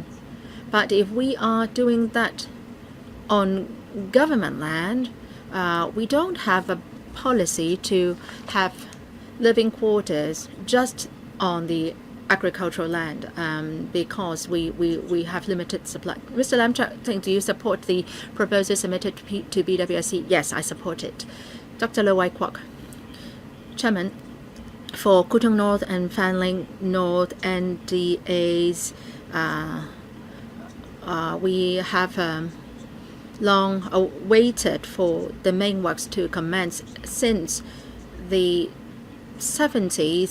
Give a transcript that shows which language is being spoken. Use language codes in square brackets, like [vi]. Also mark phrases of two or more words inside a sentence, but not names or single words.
[en] But if we are doing that on government land, we don't have a policy to have living quarters just on the agricultural land because we have limited supply. Mr. Lam, do you support the proposal submitted to BWSC? Yes, I support it. Dr. Lo Wai Kwok. Chairman, For Tung North and Fanling North NDAs, we have long waited for the main works to commence since the 70s.